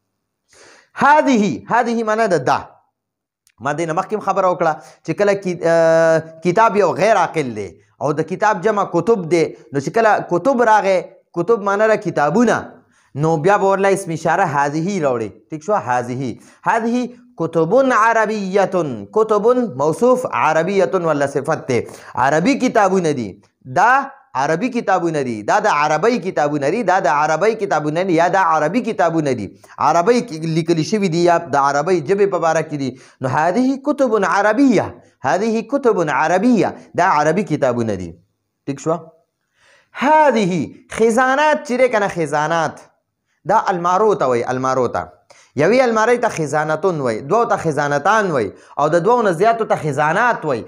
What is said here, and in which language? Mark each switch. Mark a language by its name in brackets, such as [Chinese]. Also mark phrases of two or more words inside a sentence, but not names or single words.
[Pashto] هذه معنا ده دا ما دې نه مخکې هم خبره وکړه چې کله کتاب یو غیر عاقل دی او د کتاب جمع کتب دی نو چې کله کتب راغی کتب معنا ده کتابونه نو بیا به ورله اسم اشاره هذه راوړي ټیک شو. [Arabic] هذه کتب عربیت [Pashto] کتب موصوف عربیت ولا صفت دی عربي کتابونه دي دا عربي کتابونه دي دا د عربی کتابونه دي دا د عربی کتابونه دي یا د عربي کتابونه دي عربی لیکل شوي دي یا د عربی ژبې په باره کې دي. نو [Arabic] هذه کتب عربیه هذه کتب عربیه [Pashto] دا عربي کتابونه دي ٹھیک شو. [Arabic] هذه خزانات [Pashto] چې دی که نه خزانات دا المارو ته وایي المارو ته یوی الماری ته خزانتون وای دوو ته خزانتان وای او د دوو نه زیاتو ته خزانات وای.